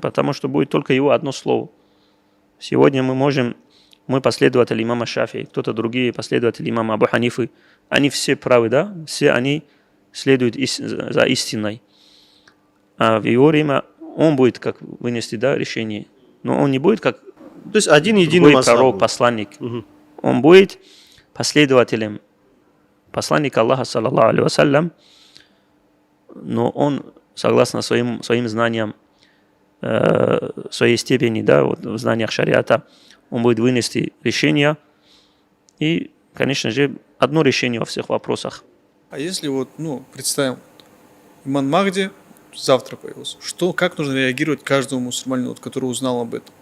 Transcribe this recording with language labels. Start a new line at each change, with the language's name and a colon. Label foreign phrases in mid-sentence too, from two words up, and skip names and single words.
Russian: Потому что будет только его одно слово. Сегодня мы последователи имама Шафии, кто-то другие последователи имама Абу Ханифы, они все правы, да, все они следуют за истиной. А в его время он будет как вынести, да, решение. Но он не будет как то есть один единый пророк, посланник. Он будет последователем посланника Аллаха,
Arabic: صلى الله عليه وسلم,
Russian: но он, согласно своим знаниям, своей степени, да, вот, в знаниях шариата, он будет вынести решение и, конечно же, одно решение во всех вопросах. А если вот, представим, имам Махди завтра появился, как нужно реагировать каждому мусульманину, который узнал об этом?